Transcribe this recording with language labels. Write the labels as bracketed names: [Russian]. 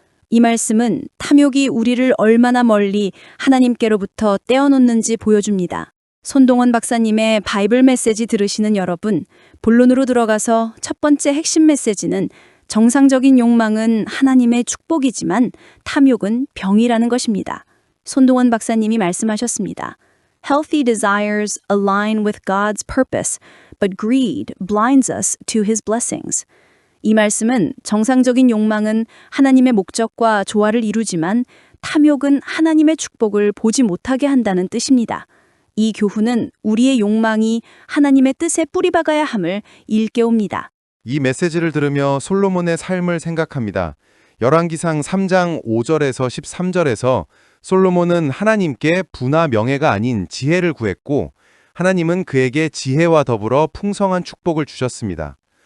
[Korean] 이 말씀은 탐욕이 우리를 얼마나 멀리 하나님께로부터 떼어놓는지 보여줍니다. 손동원 박사님의 바이블 메시지 들으시는 여러분, 본론으로 들어가서 첫 번째 핵심 메시지는 정상적인 욕망은 하나님의 축복이지만 탐욕은 병이라는 것입니다. 손동원 박사님이 말씀하셨습니다. [English] Healthy desires align with God's purpose, but greed blinds us to His blessings. [Korean] 이 말씀은 정상적인 욕망은 하나님의 목적과 조화를 이루지만 탐욕은 하나님의 축복을 보지 못하게 한다는 뜻입니다. 이 교훈은 우리의 욕망이 하나님의 뜻에 뿌리박아야 함을 일깨웁니다. 이 메시지를 들으며 솔로몬의 삶을 생각합니다. 열왕기상 3장 5절에서 13절에서 솔로몬은 하나님께 부나 명예가 아닌 지혜를 구했고 하나님은 그에게 지혜와 더불어 풍성한 축복을 주셨습니다.